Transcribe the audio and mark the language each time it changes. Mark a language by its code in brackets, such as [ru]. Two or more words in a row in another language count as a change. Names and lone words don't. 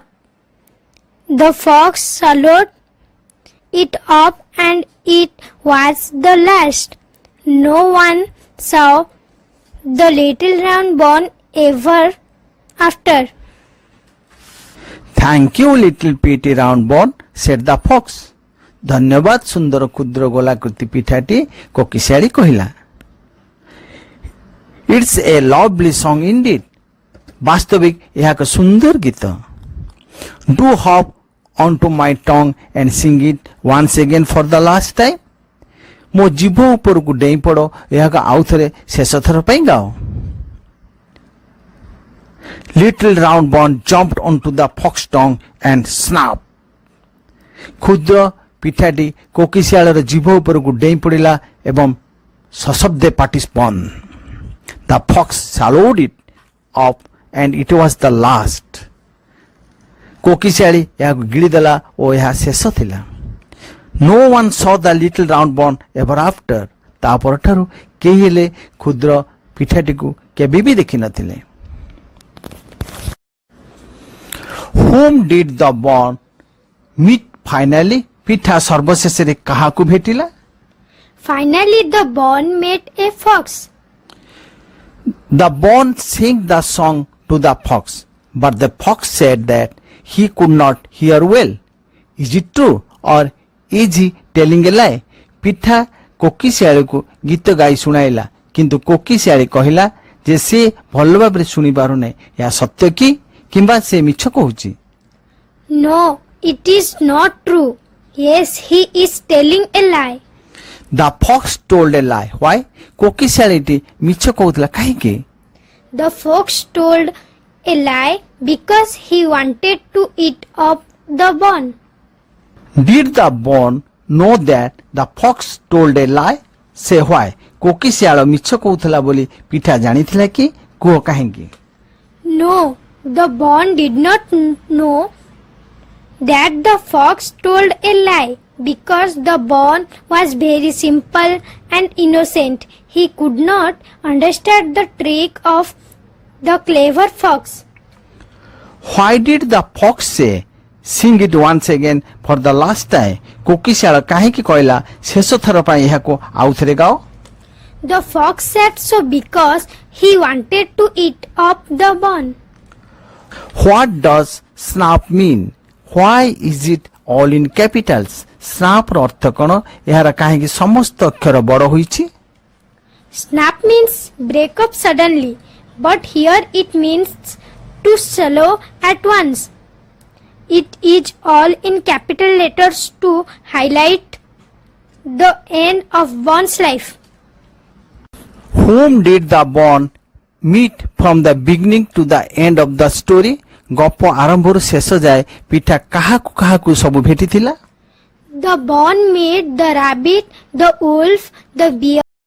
[en] The fox swallowed it up and it was the last. No one saw the little round ball ever after. Thank you, little pretty round ball, said the fox. [or] ଧନ୍ୟବାଦ ସୁନ୍ଦର କ୍ଷୁଦ୍ର ଗୋଲାକୃତି ପିଠାଟି, କୋକି ଶିଆଳି କହିଲା. [en] It's a lovely song indeed. [or] ବାସ୍ତବିକ ଏହା ଏକ ସୁନ୍ଦର ଗୀତ. [en] Do hop onto my tongue and sing it once again for the last time. [or] ମୋ ଜିଭ ଉପରକୁ ଡେଇଁ ପଡ଼, ଏହାକୁ ଆଉ ଥରେ ଶେଷ ଥର ପାଇଁ ଗାଅ. [en] Little round ball jumped onto the fox's tongue and snapped. [or] କ୍ଷୁଦ୍ର ପିଠାଟି କୋକି ଶିଆଳର ଜିଭ ଉପରକୁ ଡେଇଁ ପଡ଼ିଲା ଏବଂ ସଶବ୍ଦେ ପାଟି ବନ୍ଦ. [en] The fox swallowed it up and it was the last. [or] କୋକି ଶିଆଳି ଏହାକୁ ଗିଳିଦେଲା ଓ ଏହା ଶେଷ ଥିଲା. [en] No one saw the little round ball ever after. [or] ତା ପରଠାରୁ କେହି ହେଲେ କ୍ଷୁଦ୍ର ପିଠାଟିକୁ କେବେ ବି ଦେଖିନଥିଲେ. [en] Whom did the ball meet finally? [or] ପିଠା ସର୍ବଶେଷରେ କାହାକୁ ଭେଟିଲା? [en] Finally, the ball met a fox. The ball sang the song to the fox, but the fox said that he could not hear well. Is it true or is he telling a lie? [or] ପିଠା କୋକି ଶିଆଳିକୁ ଗୀତ ଗାଇ ଶୁଣାଇଲା, କିନ୍ତୁ କୋକି ଶିଆଳି କହିଲା जे से भल भाବରେ ଶୁଣି ପାରୁନି ଏହା ସତ୍ୟ କି କିମ୍ବା ସେ ମିଛ କହୁଛି? [en] No, it is not true. Yes, he is telling a lie. The fox told a lie. Why? [or] କୋକିଶିଆଳୀଟି ମିଛ କହୁଥିଲା କାହିଁକି? [en] The fox told a lie because he wanted to eat up the bone. Did the bone know that the fox told a lie? Say why? [or] କୋକିଶିଆଳ ମିଛ କହୁଥିଲା ବୋଲି ପିଠା ଜାଣିଥିଲା କି? କୁହ କାହିଁକି? [en] No, the bone did not know that the fox told a lie because the bone was very simple and innocent. He could not understand the trick of the clever fox. Why did the fox say? Sing it once again for the last time. [or] କୋକିଶିଆଳ କାହିଁକି କହିଲା ଶେଷ ଥର ପାଇଁ ଏହାକୁ ଆଉଥରେ ଗାଅ? [en] The fox said so because he wanted to eat up the bone. What does snap mean? Why is it all in capitals? [or] Snap ର ଅର୍ଥ କ'ଣ? ଏହାର କାହିଁକି ସମସ୍ତ ଅକ୍ଷର ବଡ଼ ହୋଇଛି? [en] Snap means break up suddenly, but here it means to swallow at once. It is all in capital letters to highlight the end of one's life. Whom did the bone meet from the beginning to the end of the story? [or] ଗପ ଆରମ୍ଭରୁ ଶେଷ ଯାଏ ପିଠା କାହାକୁ କାହାକୁ ସବୁ ଭେଟିଥିଲା? [en] The bone met the rabbit, the wolf, the bear.